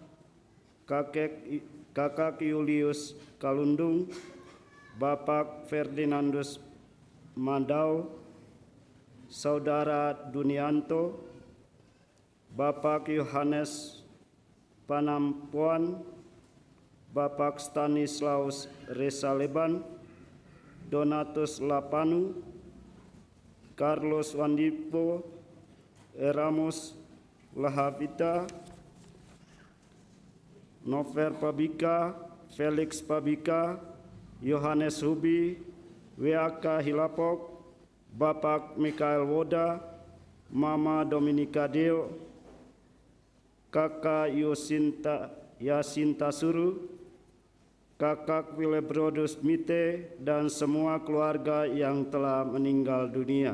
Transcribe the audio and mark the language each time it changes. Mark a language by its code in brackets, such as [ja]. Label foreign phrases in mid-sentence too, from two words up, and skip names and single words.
[id] Kakak Julius Kalundung, Bapak Ferdinandus Mandau, Saudara Dunianto, Bapak Yohanes Panampuan, Bapak Stanislaus Resaleban, Donatus Lapanu, Carlos Wandipo, Eramos Lahavita, Nover Pabika, Felix Pabika, Yohanes Hubi, W.A.K. Hilapok, Bapak Mikael Woda, Mama Dominika Deo, Kakak Yasinta Suru, Kakak Willebrodus Mite, dan semua keluarga yang telah meninggal dunia.